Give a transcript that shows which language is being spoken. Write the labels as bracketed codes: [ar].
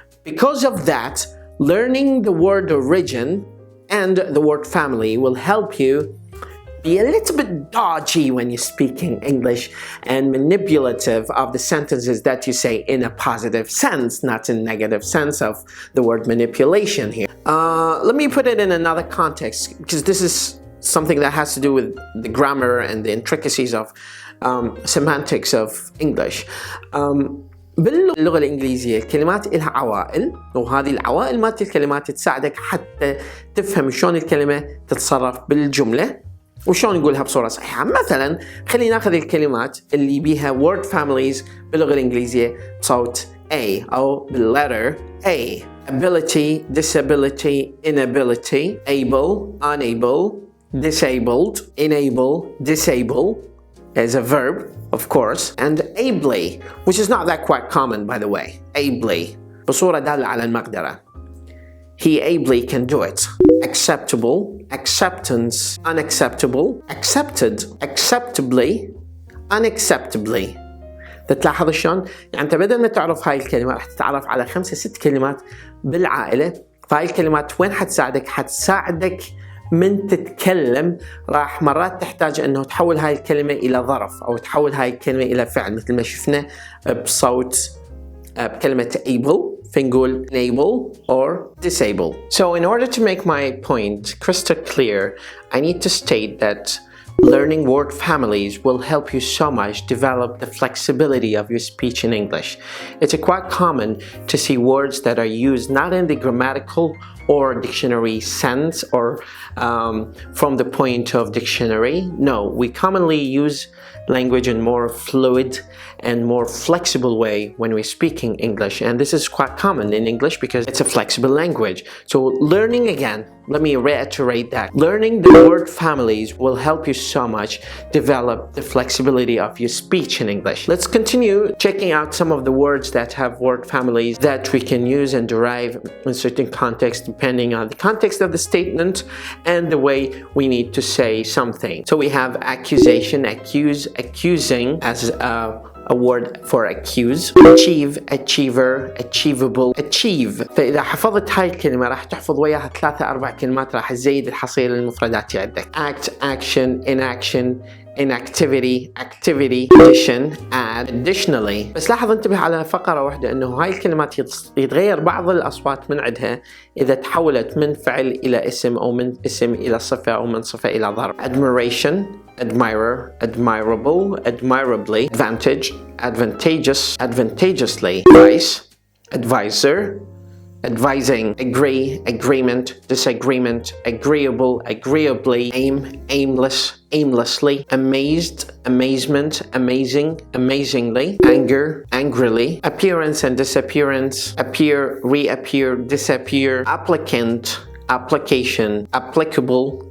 [en] Because of that, learning the word origin and the word family will help you be a little bit dodgy when you're speaking English and manipulative of the sentences that you say in a positive sense, not in negative sense of the word manipulation here. Let me put it in another context because this is something that has to do with the grammar and the intricacies of semantics of English. [ar] باللغة الإنجليزية الكلمات إلها عوائل، وهذه العوائل مالت الكلمات تساعدك حتى تفهم شلون الكلمة تتصرف بالجملة وشلون نقولها بصورة صحيحة. مثلا خلينا ناخذ الكلمات اللي بيها [en] word families [ar] باللغة الإنجليزية بصوت A أو بالletter A. [en] Ability, disability, inability, able, unable, disabled, enable, disable as a verb, of course, and ably, which is not that quite common, by the way. [ar] Ably, بصورة دالة على المقدرة. [en] He ably can do it. Acceptable, acceptance, unacceptable, accepted, acceptably, unacceptably. [ar] تلاحظ شلون؟ يعني أنت بدل ما تعرف هاي الكلمة راح تتعرف على 5-6 كلمات بالعائلة. فهاي الكلمات وين حتساعدك؟ حتساعدك من تتكلم. راح مرات تحتاج انه تحول هاي الكلمة الى ظرف او تحول هاي الكلمة الى فعل مثل ما شفنا بصوت بكلمة able فنقول [en] enable or disable. So in order to make my point crystal clear, I need to state that learning word families will help you so much develop the flexibility of your speech in English. It's quite common to see words that are used not in the grammatical or dictionary sense or from the point of dictionary. No, we commonly use language in more fluid and more flexible way when we're speaking English, and this is quite common in English because it's a flexible language. So learning, again, let me reiterate that learning the word families will help you so much develop the flexibility of your speech in English. Let's continue checking out some of the words that have word families that we can use and derive in certain contexts depending on the context of the statement and the way we need to say something. So we have accusation, accuse, accusing as a word for accuse, achieve, achiever, achievable, achieve. [ar] فإذا حفظت هاي الكلمة راح تحفظ وياها 3-4 كلمات راح تزيد الحصيلة المفرداتي عندك. [en] act, action, inaction, inactivity, activity, addition, add, additionally. [ar] بس لاحظ انتبه على فقرة واحدة انه هاي الكلمات يتغير بعض الأصوات من عندها إذا تحولت من فعل إلى اسم أو من اسم إلى صفة أو من صفة إلى ظرف. [en] admiration, admirer, admirable, admirably, advantage, advantageous, advantageously, advice, advisor, advising, agree, agreement, disagreement, agreeable, agreeably, aim, aimless, aimlessly, amazed, amazement, amazing, amazingly, anger, angrily, appearance and disappearance, appear, reappear, disappear, applicant, application, applicable,